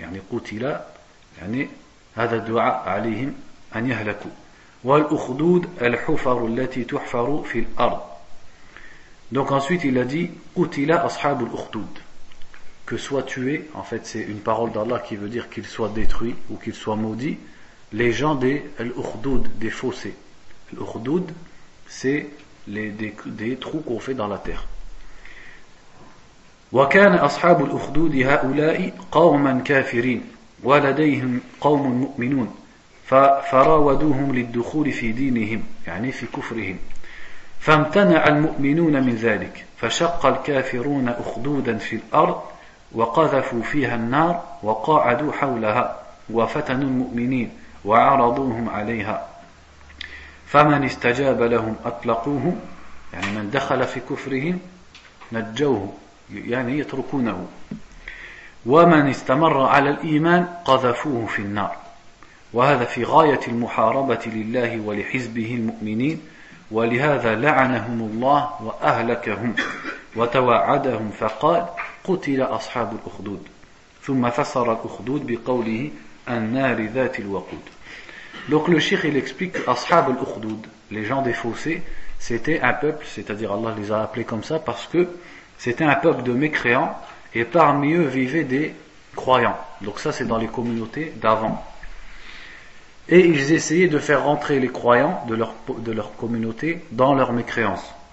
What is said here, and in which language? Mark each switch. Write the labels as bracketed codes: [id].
[ar] Yani qutila, yani هذا الدعاء عليهم أن يهلكوا والأخدود الحفر التي تحفر في الأرض. [fr] Donc ensuite il a dit قتل أصحاب الأخدود, que soit tué, en fait c'est une parole d'Allah qui veut dire qu'il soit détruit ou qu'il soit maudit, les gens des الأخدود, des fossés. الأخدود c'est des trous qu'on fait dans la terre. [ar] وكان أصحاب الأخدود هؤلاء قوما كافرين. ولديهم قوم مؤمنون فراودوهم للدخول في دينهم يعني في كفرهم فامتنع المؤمنون من ذلك فشق الكافرون أخدودا في الأرض وقذفوا فيها النار وقاعدوا حولها وفتنوا المؤمنين وعرضوهم عليها فمن استجاب لهم أطلقوهم يعني من دخل في كفرهم نجوه يعني يتركونه ومن استمر على الإيمان قذفوه في النار وهذا في غاية المحاربة لله ولحزبه المؤمنين ولهذا لعنهم الله وأهلكهم وتوعدهم فقال قتل أصحاب الأخدود ثم فسر الأخدود بقوله النار ذات الوقود. [fr] Donc le cheikh il explique أصحاب الأخدود, les gens des fossés, c'était un peuple, c'est-à-dire Allah les a appelés comme ça parce que c'était un peuple de mécréants et parmi eux vivaient des croyants. Donc ça c'est dans les communautés d'avant. Et ils essayaient de faire rentrer les croyants de leur communauté dans leur mécréance.